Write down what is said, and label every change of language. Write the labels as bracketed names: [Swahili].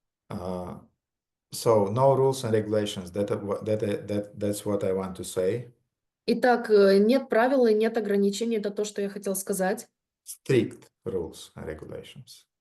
[English] So no rules and regulations. That's what I want to say. [Russian] Итак, нет правил и нет ограничений. Это то, что я хотел сказать. [English] Strict rules and regulations.